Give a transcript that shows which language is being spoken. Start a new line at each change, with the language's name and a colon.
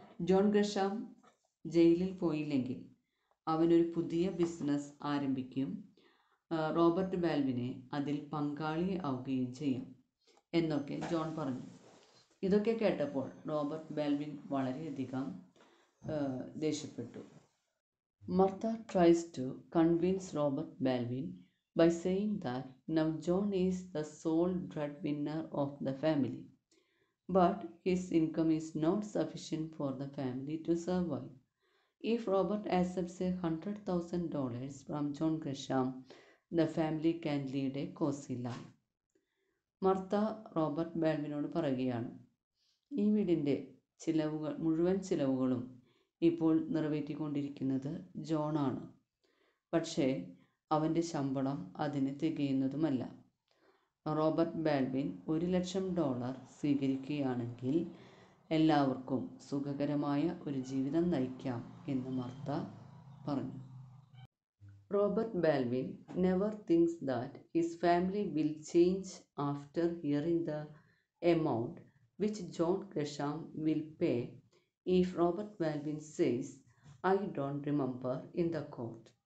Malayalam: John Gresham ജയിലിൽ പോയില്ലെങ്കിൽ അവനൊരു പുതിയ ബിസിനസ് ആരംഭിക്കും, റോബർട്ട് ബാൽവിനെ അതിൽ പങ്കാളി ആവുകയും ചെയ്യും എന്നൊക്കെ ജോൺ പറഞ്ഞു. ഇതൊക്കെ കേട്ടപ്പോൾ റോബർട്ട് ബാൽവിൻ വളരെയധികം ദേഷ്യപ്പെട്ടു.
English: Martha tries to convince Robert Balvin by saying that now John is the sole breadwinner of the family, but his income is not sufficient for the family to survive. If Robert accepts $100,000 from John Gresham, the family can lead a cozy life.
Malayalam: Martha Robert ബാൽവിനോട് പറയുകയാണ്, ഈ വീടിൻ്റെ മുഴുവൻ ചിലവുകളും ഇപ്പോൾ നിറവേറ്റിക്കൊണ്ടിരിക്കുന്നത് ജോണാണ്. പക്ഷേ അവൻ്റെ ശമ്പളം അതിന് തികയുന്നതുമല്ല. റോബർട്ട് ബാൽവിൻ $1,00,000 സ്വീകരിക്കുകയാണെങ്കിൽ എല്ലാവർക്കും സുഖകരമായ ഒരു ജീവിതം നയിക്കാം എന്ന് മർത്ത പറഞ്ഞു.
English: Robert Balvin never thinks that his family will change after hearing the amount which John Gresham will pay if Robert Balvin says, "I don't remember," in the court.